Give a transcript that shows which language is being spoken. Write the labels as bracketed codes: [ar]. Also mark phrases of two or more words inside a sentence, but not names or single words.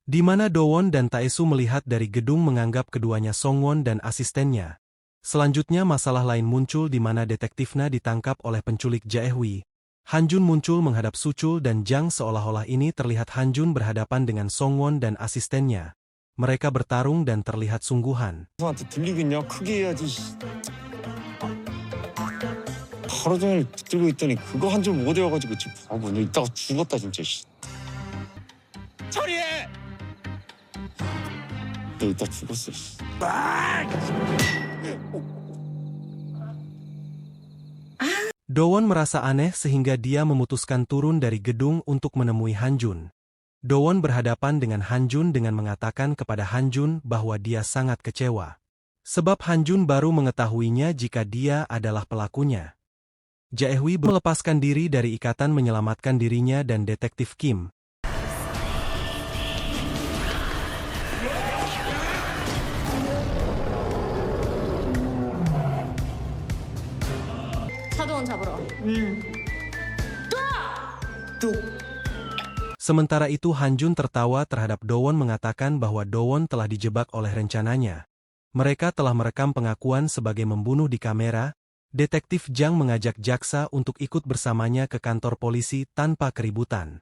[id] di mana Do-won dan Tae-soo melihat dari gedung menganggap keduanya Song-won dan asistennya. Selanjutnya masalah lain muncul di mana detektif Na ditangkap oleh penculik Jae-hwi. Han-jun muncul menghadap Soo-chul dan Jang seolah-olah ini terlihat Han-jun berhadapan dengan Song-won dan asistennya. Mereka bertarung dan terlihat sungguhan. [ko] 한테 들리겠냐? 크게 해야지. 하루 종일 붙들고 있더니 그거 한 줄 못 외워가지고 지금 바보 너 이따가 죽었다 진짜. 처리해. 너 이따 죽었어. [id] Do-won merasa aneh sehingga dia memutuskan turun dari gedung untuk menemui Han-jun. Do-won berhadapan dengan Han-jun dengan mengatakan kepada Han-jun bahwa dia sangat kecewa. Sebab Han-jun baru mengetahuinya jika dia adalah pelakunya. Jae-hwi melepaskan diri dari ikatan menyelamatkan dirinya dan detektif Kim. [ko] 차도원 잡으러. [id] Sementara itu Han-jun tertawa terhadap Do-won mengatakan bahwa Do-won telah dijebak oleh rencananya. Mereka telah merekam pengakuan sebagai membunuh di kamera. Detektif Jang mengajak jaksa untuk ikut bersamanya ke kantor polisi tanpa keributan.